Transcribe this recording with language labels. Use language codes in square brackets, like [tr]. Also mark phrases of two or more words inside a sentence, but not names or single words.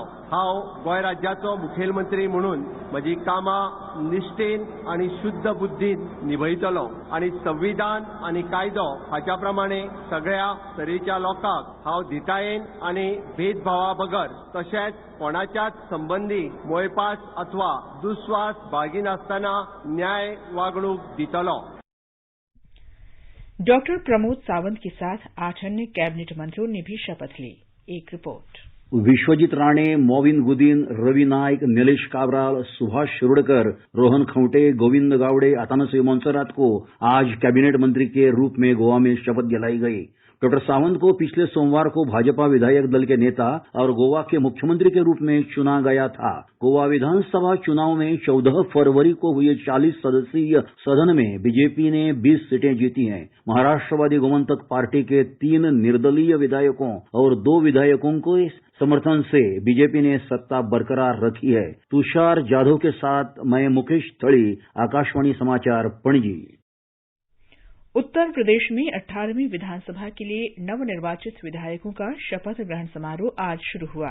[kok] हांव गोंय राज्याचो मुखेलमंत्री म्हणून म्हजी कामां निश्ठेन आनी शुद्ध बुद्दीन निभयतलों आनी संविधान आनी कायदो हाच्या प्रमाणे सगळ्या तरेच्या लोकांक हांव धिटायेन आनी भेदभावा बगर तशेंच कोणाच्याच संबंधी मोयपास अथवा दुस्वास बाळगिनासतना न्याय वागणूक दितलों। [hi] डॉक्टर प्रमोद सावंत के साथ 8 अन्य कैबिनेट मंत्रियों ने भी शपथ ली। एक रिपोर्ट। विश्वजीत राणे, मोविन गुदीन, रवि नायक, नीलेश काब्राल, सुभाष शिरोडकर, रोहन खंवटे, गोविंद गावड़े, अतानासियो मोंसेरात को आज कैबिनेट मंत्री के रूप में गोवा में शपथ दिलाई गई। डॉक्टर सावंत को पिछले सोमवार को भाजपा विधायक दल के नेता और गोवा के मुख्यमंत्री के रूप में चुना गया था। गोवा विधानसभा चुनाव में 14 फरवरी को हुए 40 सदस्यीय सदन में बीजेपी ने 20 सीटें जीती हैं। महाराष्ट्रवादी गोमंतक पार्टी के 3 निर्दलीय विधायकों और 2 विधायकों को समर्थन से बीजेपी ने सत्ता बरकरार रखी है। तुषार जाधव के साथ मैं मुकेश थड़ी, आकाशवाणी समाचार, पणजी। उत्तर प्रदेश में 18वीं विधानसभा के लिए नवनिर्वाचित विधायकों का शपथ ग्रहण समारोह आज शुरू हुआ।